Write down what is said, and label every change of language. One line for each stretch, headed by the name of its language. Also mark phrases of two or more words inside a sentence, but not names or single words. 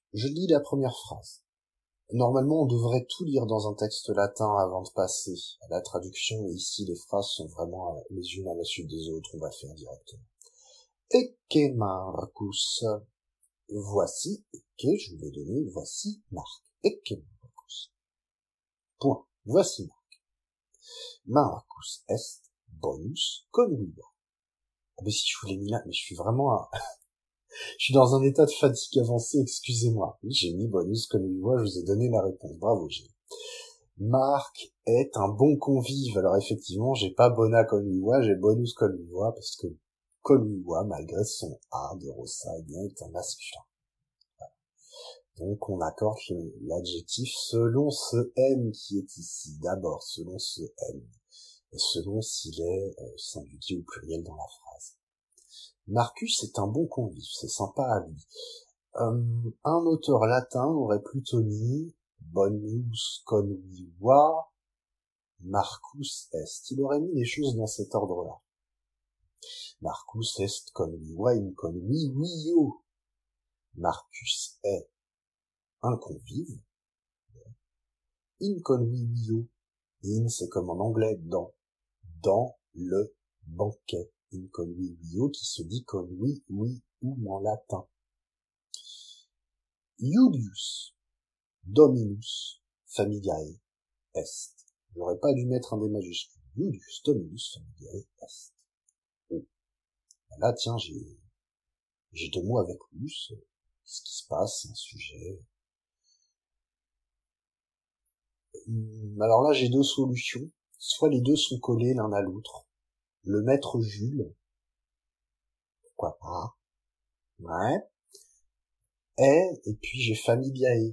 French: Je lis la première phrase. Normalement, on devrait tout lire dans un texte latin avant de passer à la traduction, et ici, les phrases sont vraiment les unes à la suite des autres, on va faire directement.
Latin: Ecce Marcus. Voici, Ecce,
French: je vous l'ai donné, voici Marc.
Latin: Ecce Marcus.
French: Point. Voici Marc.
Latin: Marcus est bonus conviva.
French: Ah ben si je vous l'ai mis là, mais je suis vraiment je suis dans un état de fatigue avancée, excusez-moi. Oui, j'ai mis
Latin: bonus conviva,
French: je vous ai donné la réponse. Bravo, Gilles. Marc est un bon convive. Alors effectivement, j'ai pas
Latin: bona conviva,
French: j'ai
Latin: bonus conviva,
French: parce que conviva, malgré son A de Rossa, eh bien, est un masculin. Voilà. Donc on accorde l'adjectif selon ce M qui est ici. D'abord, selon ce M. Et selon s'il est singulier ou pluriel dans la phrase. Marcus est un bon convive, c'est sympa à lui. Un auteur latin aurait plutôt mis
Latin: bonus conviva Marcus est.
French: Il aurait mis les choses dans cet ordre-là.
Latin: Marcus est conviva in convivio.
French: Marcus est un convive.
Latin: In convivio. In,
French: c'est comme en anglais, dans le banquet.
Latin: In convivio,
French: qui se dit convivium en latin.
Latin: Iulius Dominus familiae est.
French: J'aurais pas dû mettre un des majuscules.
Latin: Iulius Dominus familiae est. Oh.
French: Là, tiens, j'ai 2 mots avec lus. Qu'est-ce qui se passe? Un sujet. Alors là, j'ai deux solutions. Soit les deux sont collés l'un à l'autre. Le maître Jules, pourquoi pas, ouais, et puis j'ai Familiae.